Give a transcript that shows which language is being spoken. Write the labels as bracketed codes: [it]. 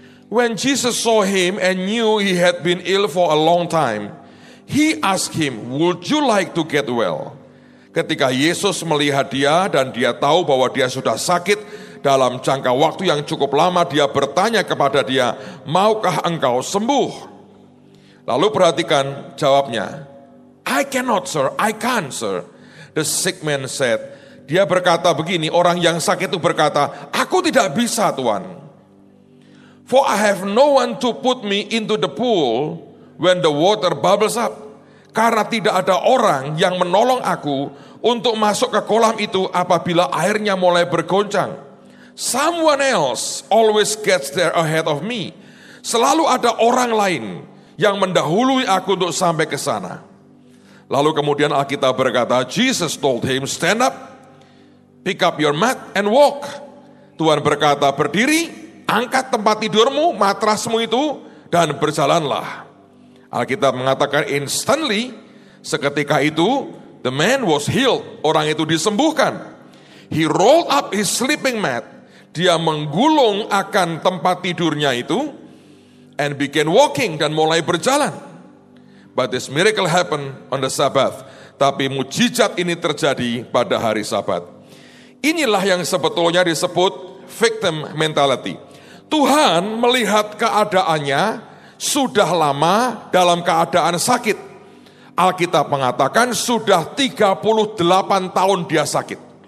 [en] When Jesus saw him and knew he had been ill for a long time, he asked him, would you like to get well? [id] Ketika Yesus melihat dia dan dia tahu bahwa dia sudah sakit dalam jangka waktu yang cukup lama, dia bertanya kepada dia, maukah engkau sembuh? Lalu perhatikan jawabnya, [en] I cannot sir, I can't sir. The sick man said, [id] dia berkata begini, orang yang sakit itu berkata, aku tidak bisa Tuhan. [en] For I have no one to put me into the pool when the water bubbles up. [id] Karena tidak ada orang yang menolong aku untuk masuk ke kolam itu apabila airnya mulai bergoncang. [en] Someone else always gets there ahead of me. [id] Selalu ada orang lain yang mendahului aku untuk sampai ke sana. Lalu kemudian Alkitab berkata, [en] Jesus told him, stand up, pick up your mat and walk. [id] Tuhan berkata, berdiri, angkat tempat tidurmu, matrasmu itu, dan berjalanlah. Alkitab mengatakan [en] instantly, [id] seketika itu, [en] the man was healed. [id] Orang itu disembuhkan. [en] He rolled up his sleeping mat. [id] Dia menggulung akan tempat tidurnya itu, [en] and began walking, [id] dan mulai berjalan. [en] But this miracle happened on the Sabbath. [id] Tapi mujizat ini terjadi pada hari Sabat. Inilah yang sebetulnya disebut victim mentality. Tuhan melihat keadaannya sudah lama dalam keadaan sakit. Alkitab mengatakan sudah 38 tahun dia sakit.